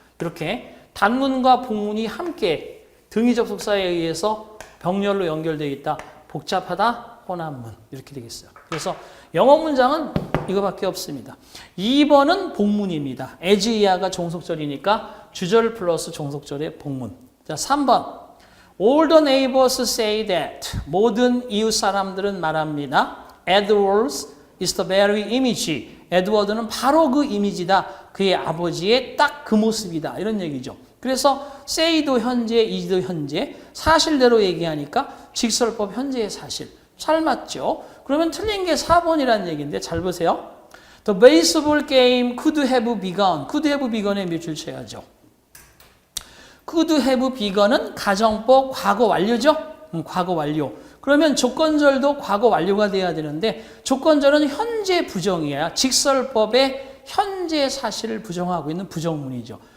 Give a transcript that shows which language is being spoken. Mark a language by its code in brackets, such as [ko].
[ko] 이렇게 단문과 복문이 함께 등위 접속사에 의해서 병렬로 연결되어 있다. 복잡하다. 혼합문. 이렇게 되겠어요. 그래서 영어 문장은 이거밖에 없습니다. 2번은 복문입니다. as 이하가 종속절이니까 주절 플러스 종속절의 복문. 자, 3번. [en] All the neighbors say that. [ko] 모든 이웃 사람들은 말합니다. [en] Edward is the very image. [ko] 에드워드는 바로 그 이미지다. 그의 아버지의 딱 그 모습이다. 이런 얘기죠. 그래서 say도 현재, is도 현재, 사실대로 얘기하니까 직설법 현재의 사실. 잘 맞죠? 그러면 틀린 게 4번이라는 얘기인데 잘 보세요. [en] The baseball game could have begun. could have begun [ko] 에 밑줄 쳐야죠. could have begun은 가정법 과거 완료죠? 과거 완료. 그러면 조건절도 과거 완료가 돼야 되는데 조건절은 현재 부정이야. 직설법의 현재 사실을 부정하고 있는 부정문이죠.